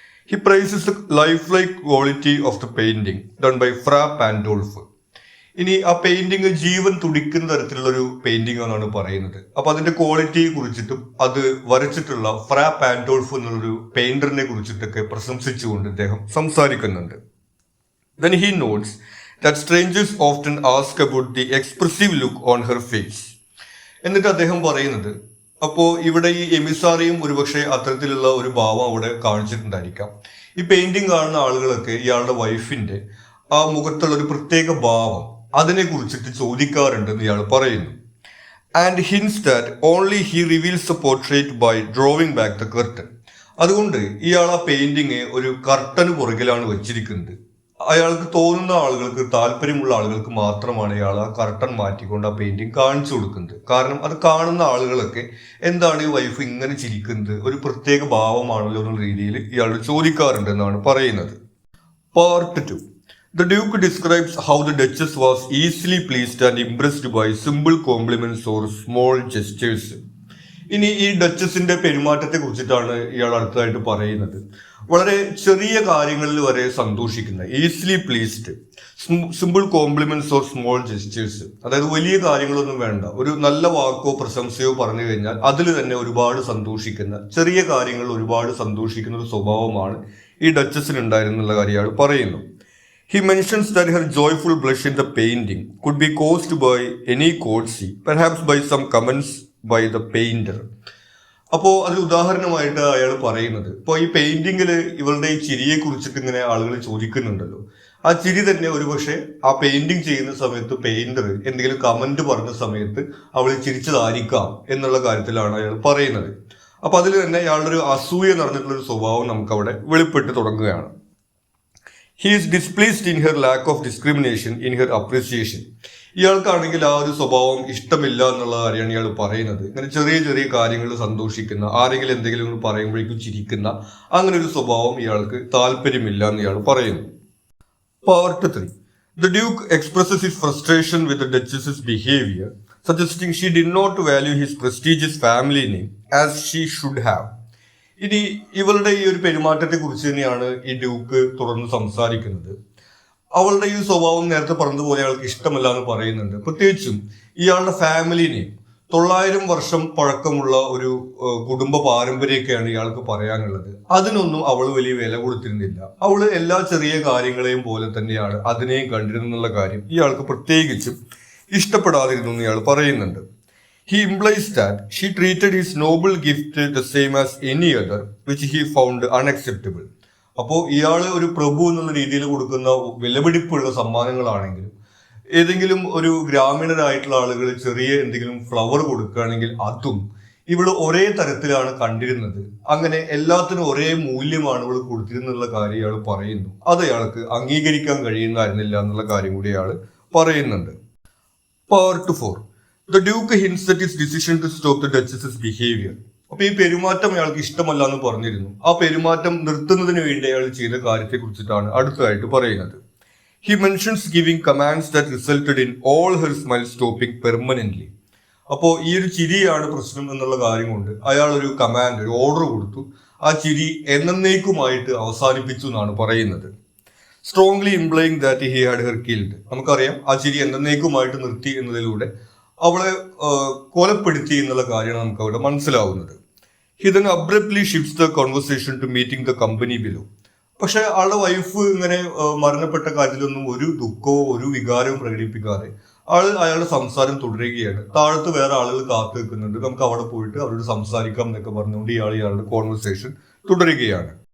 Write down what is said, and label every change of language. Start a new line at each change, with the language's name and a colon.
English: He prizes the lifelike quality of the painting done by Fra Pandolf.
Malayalam: ഇനി ആ painting ജീവൻ തുടിക്കുന്ന തരത്തിലുള്ള ഒരു പെയിന്റിംഗ് എന്നാണ് പറയുന്നത്. അപ്പൊ അതിന്റെ ക്വാളിറ്റിയെ കുറിച്ചിട്ടും അത് വരച്ചിട്ടുള്ള ഫ്രാ പാൻഡോൾഫ് എന്നുള്ളൊരു പെയിന്ററിനെ കുറിച്ചിട്ടൊക്കെ പ്രശംസിച്ചുകൊണ്ട് ഇദ്ദേഹം സംസാരിക്കുന്നുണ്ട്.
English: Then he notes that strangers often ask about the expressive look on her face.
Malayalam: എന്നിട്ട് അദ്ദേഹം പറയുന്നത്, അപ്പോൾ ഇവിടെ ഈ എമിസാറിയും ഒരുപക്ഷെ അത്തരത്തിലുള്ള ഒരു ഭാവം അവിടെ കാണിച്ചിട്ടുണ്ടായിരിക്കാം. ഈ പെയിന്റിംഗ് കാണുന്ന ആളുകളൊക്കെ ഇയാളുടെ വൈഫിന്റെ ആ മുഖത്തുള്ള ഒരു പ്രത്യേക ഭാവം അതിനെ കുറിച്ചിട്ട് ചോദിക്കാറുണ്ടെന്ന് ഇയാൾ പറയുന്നു.
English: And hence that only he reveals the portrait by drawing back the curtain.
Malayalam: അതുകൊണ്ട് ഇയാൾ ആ പെയിന്റിങ് ഒരു കർട്ടന് പുറകിലാണ് വെച്ചിരിക്കുന്നത്. അയാൾക്ക് തോന്നുന്ന ആളുകൾക്ക്, താല്പര്യമുള്ള ആളുകൾക്ക് മാത്രമാണ് ഇയാൾ ആ കർട്ടൻ മാറ്റിക്കൊണ്ട് ആ പെയിന്റിങ് കാണിച്ചു കൊടുക്കുന്നത്. കാരണം അത് കാണുന്ന ആളുകളൊക്കെ എന്താണ് ഈ വൈഫ് ഇങ്ങനെ ചിരിക്കുന്നത്, ഒരു പ്രത്യേക ഭാവമാണല്ലോ എന്നുള്ള രീതിയിൽ ഇയാൾ ചോദിക്കാറുണ്ട് എന്നാണ് പറയുന്നത്.
English: Part 2. The Duke describes how the Duchess was easily pleased and impressed by simple compliments or small gestures.
Malayalam: ഇനി ഈ ഡച്ചസിന്റെ പെരുമാറ്റത്തെ കുറിച്ചിട്ടാണ് ഇയാൾ അടുത്തതായിട്ട് പറയുന്നത്. വളരെ ചെറിയ കാര്യങ്ങളിൽ വരെ സന്തോഷിക്കുന്ന,
English: Easily pleased, simple compliments or small gestures.
Malayalam: അതായത് വലിയ കാര്യങ്ങളൊന്നും വേണ്ട, ഒരു നല്ല വാക്കോ പ്രശംസയോ പറഞ്ഞു കഴിഞ്ഞാൽ അതിൽ തന്നെ ഒരുപാട് സന്തോഷിക്കുന്ന, ചെറിയ കാര്യങ്ങളിൽ ഒരുപാട് സന്തോഷിക്കുന്ന ഒരു സ്വഭാവമാണ് ഈ ഡച്ചസിന് ഉണ്ടായിരുന്നുള്ള കാര്യം ഇയാൾ പറയുന്നു.
English: He mentions that her joyful blush in the painting could be caused by any courtesy, perhaps by some comments by the painter.
Malayalam: അപ്പോൾ അതിൽ ഉദാഹരണമായിട്ട് അയാൾ പറയുന്നത്, ഇപ്പോൾ ഈ പെയിന്റിങ്ങിൽ ഇവളുടെ ഈ ചിരിയെ കുറിച്ചിട്ട് ഇങ്ങനെ ആളുകൾ ചോദിക്കുന്നുണ്ടല്ലോ, ആ ചിരി തന്നെ ഒരുപക്ഷെ ആ പെയിന്റിങ് ചെയ്യുന്ന സമയത്ത് പെയിന്റർ എന്തെങ്കിലും കമന്റ് പറഞ്ഞ സമയത്ത് അവൾ ചിരിച്ചതായിരിക്കാം എന്നുള്ള കാര്യത്തിലാണ് അയാൾ പറയുന്നത്. അപ്പൊ അതിൽ തന്നെ അയാളുടെ ഒരു അസൂയ നിറഞ്ഞിട്ടുള്ള ഒരു സ്വഭാവം നമുക്ക് അവിടെ വെളിപ്പെട്ട് തുടങ്ങുകയാണ്.
English: He is displeased in her lack of discrimination in her appreciation.
Malayalam: ഇയാൾക്കാണെങ്കിൽ ആ ഒരു സ്വഭാവം ഇഷ്ടമില്ല എന്നുള്ള കാര്യമാണ് ഇയാൾ പറയുന്നത്. ഇങ്ങനെ ചെറിയ ചെറിയ കാര്യങ്ങളിൽ സന്തോഷിക്കുന്ന, ആരെങ്കിലും എന്തെങ്കിലും പറയുമ്പോഴേക്കും ചിരിക്കുന്ന അങ്ങനെ ഒരു സ്വഭാവം ഇയാൾക്ക് താല്പര്യമില്ല എന്ന് ഇയാൾ പറയുന്നു.
English: Part 3. The Duke expresses his frustration with the Duchess's behavior, suggesting she did not value his prestigious family name as she should have.
Malayalam: ഇനി ഇവളുടെ ഈ ഒരു പെരുമാറ്റത്തെ കുറിച്ച് തന്നെയാണ് ഈ ഡ്യൂക്ക് തുടർന്ന് സംസാരിക്കുന്നത്. അവളുടെ ഈ സ്വഭാവം നേരത്തെ പറഞ്ഞതുപോലെ അയാൾക്ക് ഇഷ്ടമല്ല എന്ന് പറയുന്നുണ്ട്. പ്രത്യേകിച്ചും ഇയാളുടെ ഫാമിലിനെ 900 വർഷം പഴക്കമുള്ള ഒരു കുടുംബ പാരമ്പര്യമൊക്കെയാണ് ഇയാൾക്ക് പറയാനുള്ളത്. അതിനൊന്നും അവൾ വലിയ വില കൊടുത്തിരുന്നില്ല. അവള് എല്ലാ ചെറിയ കാര്യങ്ങളെയും പോലെ തന്നെയാണ് അതിനെയും കണ്ടിരുന്നുള്ള കാര്യം ഇയാൾക്ക് പ്രത്യേകിച്ചും ഇഷ്ടപ്പെടാതിരുന്നു എന്ന് ഇയാൾ പറയുന്നുണ്ട്.
English: He implies that she treated his noble gift the same as any other, which he found unacceptable.
Malayalam: അപ്പോൾ ഇയാള് ഒരു പ്രഭു എന്നുള്ള രീതിയിൽ കൊടുക്കുന്ന വിലപിടിപ്പുള്ള സമ്മാനങ്ങളാണെങ്കിലും, ഏതെങ്കിലും ഒരു ഗ്രാമീണരായിട്ടുള്ള ആളുകൾ ചെറിയ എന്തെങ്കിലും ഫ്ലവർ കൊടുക്കുകയാണെങ്കിൽ അതും ഇവള് ഒരേ തരത്തിലാണ് കണ്ടിരുന്നത്. അങ്ങനെ എല്ലാത്തിനും ഒരേ മൂല്യമാണ് ഇവള് കൊടുത്തിരുന്നുള്ള കാര്യം ഇയാൾ പറയുന്നു. അത് അയാൾക്ക് അംഗീകരിക്കാൻ കഴിയുന്നതായിരുന്നില്ല എന്നുള്ള കാര്യം കൂടി അയാൾ പറയുന്നുണ്ട്.
English: Part 4. The Duke hints at his decision to stop the Duchess's behavior.
Malayalam: അപ്പൊ ഈ പെരുമാറ്റം അയാൾക്ക് ഇഷ്ടമല്ല എന്ന് പറഞ്ഞിരുന്നു. ആ പെരുമാറ്റം നിർത്തുന്നതിന് വേണ്ടി അയാൾ ചെയ്ത കാര്യത്തെ കുറിച്ചിട്ടാണ് അടുത്തതായിട്ട് പറയുന്നത്.
English: He mentions giving commands that resulted in all her smile stopping permanently.
Malayalam: അപ്പോൾ ഈ ഒരു ചിരിയാണ് പ്രശ്നം എന്നുള്ള കാര്യം കൊണ്ട് അയാൾ ഒരു കമാൻഡ്, ഒരു ഓർഡർ കൊടുത്തു. ആ ചിരി എന്നേക്കുമായിട്ട് അവസാനിപ്പിച്ചു എന്നാണ് പറയുന്നത്.
English: Strongly implying that he had her killed.
Malayalam: നമുക്കറിയാം ആ ചിരി എന്നേക്കുമായിട്ട് നിർത്തി എന്നതിലൂടെ അവളെ കൊലപ്പെടുത്തി എന്നുള്ള കാര്യമാണ് നമുക്ക് അവിടെ മനസ്സിലാവുന്നത്.
English: He then abruptly shifts the conversation to meeting the company below.
Malayalam: പക്ഷെ ആളുടെ വൈഫ് ഇങ്ങനെ മരണപ്പെട്ട കാര്യത്തിലൊന്നും ഒരു ദുഃഖമോ ഒരു വികാരവും പ്രകടിപ്പിക്കാതെ അയാളുടെ സംസാരം തുടരുകയാണ്. താഴത്ത് വേറെ ആളുകൾ കാത്തു നിൽക്കുന്നുണ്ട്, നമുക്ക് അവിടെ പോയിട്ട് അവരോട് സംസാരിക്കാം എന്നൊക്കെ പറഞ്ഞുകൊണ്ട് ഇയാളുടെ കോൺവെർസേഷൻ തുടരുകയാണ്.